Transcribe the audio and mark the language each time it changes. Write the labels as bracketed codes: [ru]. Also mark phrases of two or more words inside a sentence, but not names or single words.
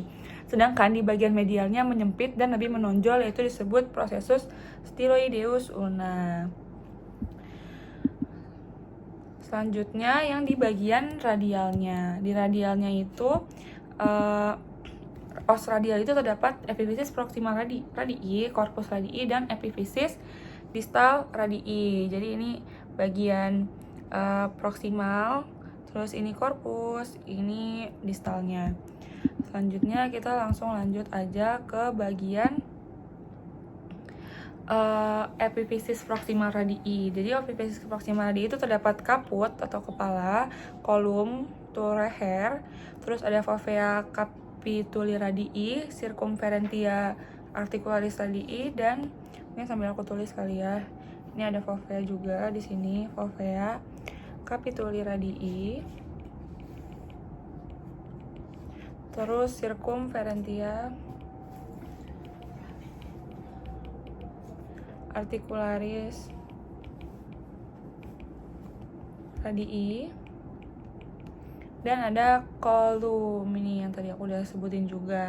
[id] Sedangkan di bagian medialnya menyempit dan lebih menonjol, yaitu disebut [la] processus styloideus ulna. [id] Selanjutnya yang di bagian radialnya. Di radialnya itu os radial itu terdapat [la] epifisis proximal radii, corpus radii, [id] dan [la] epifisis distal radii. [id] Jadi ini bagian proksimal, Terus ini korpus, ini distalnya. Selanjutnya kita langsung lanjut aja ke bagian [la] epiphysis proximal radii. [id] Jadi [la] epiphysis proximal radii [id] itu terdapat kaput atau kepala, kolum, leher, terus ada [la] fovea capituli radii, circumferentia articularis radii, [id] dan ini sambil aku tulis kali ya. Ini ada fovea juga di sini, [la] fovea capituli radii. [id] Terus [la] circumferentia articularis radii, [id] dan ada kolum ini yang tadi aku udah sebutin juga.